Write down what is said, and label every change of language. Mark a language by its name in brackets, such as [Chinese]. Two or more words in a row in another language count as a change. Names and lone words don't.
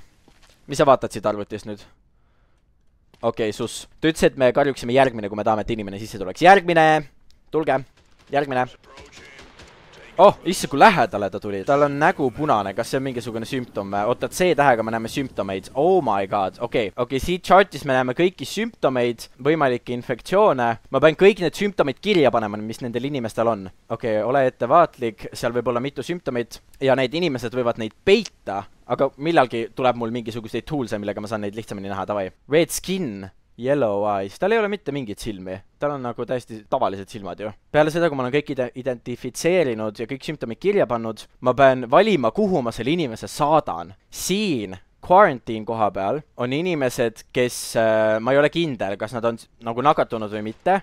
[Estonian] Mis sa vaatad siit arvutist nüüd? Okei, sus. Ta ütles, et me karjuksime järgmine, kui me tahame, et inimene sisse tuleks. Järgmine! Tulge! Järgmine! Oh, isse kui lähedale ta tuli. Tal on nägu punane, kas see on mingisugune sümptom? Oota, C-tähega me näeme sümptomeid. [English] Oh my god, [Estonian] okei, siit chartis me näeme kõiki sümptomeid, võimalikke infektsioone. Ma pean kõik need sümptomid kirja panema, mis nendel inimestel on. Okei, ole ettevaatlik, seal võib olla mitu sümptomit ja need inimesed võivad neid peita, aga millalgi tuleb mul mingisuguseid toolse, millega ma saan neid lihtsamini näha, davai. [English] Red skin. Yellow eyes. [Estonian] Tal ei ole mitte mingit silmi. Tal on nagu täiesti tavalised silmad ju. Peale seda, kui ma olen kõik identifitseerinud ja kõik sümptomid kirja pannud, ma pean valima, kuhu ma selle inimese saadan. Siin quarantine koha peal on inimesed, kes ma ei ole kindel, kas nad on nagu nakatunud või mitte.